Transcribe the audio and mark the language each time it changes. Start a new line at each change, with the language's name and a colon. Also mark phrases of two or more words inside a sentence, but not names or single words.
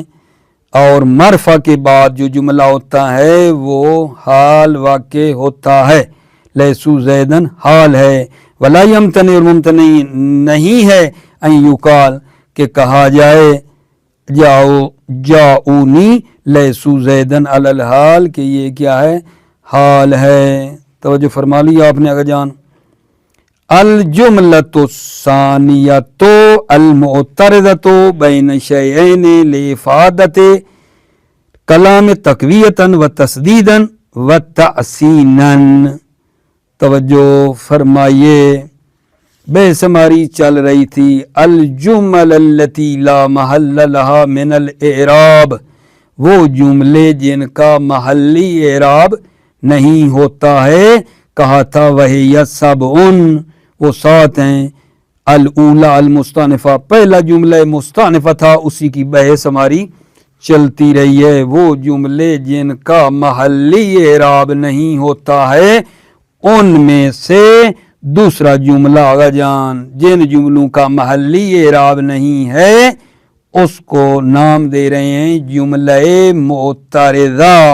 Urdu: اور معرفہ کے بعد جو جملہ ہوتا ہے وہ حال واقع ہوتا ہے،
Arabic: لیسوا زیدن
Urdu: حال ہے۔
Arabic: ولا یمتنع،
Urdu: اور ممتنع نہیں ہے، ان یقال کہ کہا جائے
Arabic: جاؤنی لیسوا زیدن علی الحال،
Urdu: کہ یہ کیا ہے، حال ہے، توجہ فرما لی آپ نے۔
Arabic: اگر جان الجملۃ الثانیۃ المعترضۃ بین شیئین لافادۃ کلام تقویۃ و تسدیدا و تحسینا،
Urdu: توجہ فرمائیے، بحث ہماری چل رہی تھی الجمل
Arabic: التی لا محل لها من الاعراب،
Urdu: وہ جملے جن کا محلی اعراب نہیں ہوتا ہے، کہا تھا وہی سبعن، وہ 7 ہیں،
Arabic: الاولی المستانفہ،
Urdu: پہلا جملہ مستانفہ تھا، اسی کی بحث ہماری چلتی رہی ہے، وہ جملے جن کا محلی اعراب نہیں ہوتا ہے، ان میں سے دوسرا جملہ آگا جان، جن جملوں کا محلی اعراب نہیں ہے اس کو نام دے رہے ہیں جملہ معترضہ،